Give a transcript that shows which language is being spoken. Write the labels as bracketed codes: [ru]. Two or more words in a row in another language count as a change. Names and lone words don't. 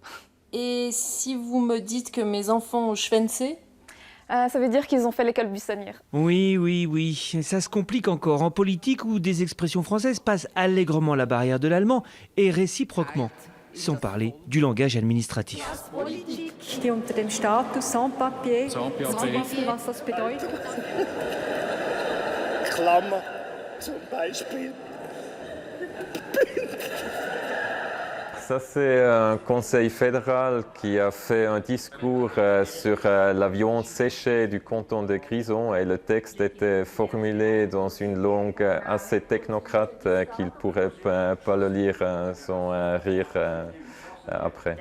[fr] Et si vous me dites que mes enfants ont schwänzé, ça veut dire qu'ils ont fait l'école buissonnière. Oui, ça se complique encore en politique où des expressions françaises passent allègrement la barrière de l'allemand et réciproquement, sans parler du langage administratif. [de] Die unter dem Status Sans-Papier. Was das bedeutet? Klammer, zum Beispiel. [fr] Ça, c'est un conseil fédéral qui a fait un discours sur la viande séchée du canton de Grison et le texte était formulé dans une langue assez technocrate qu'il ne pourrait pas le lire sans rire après.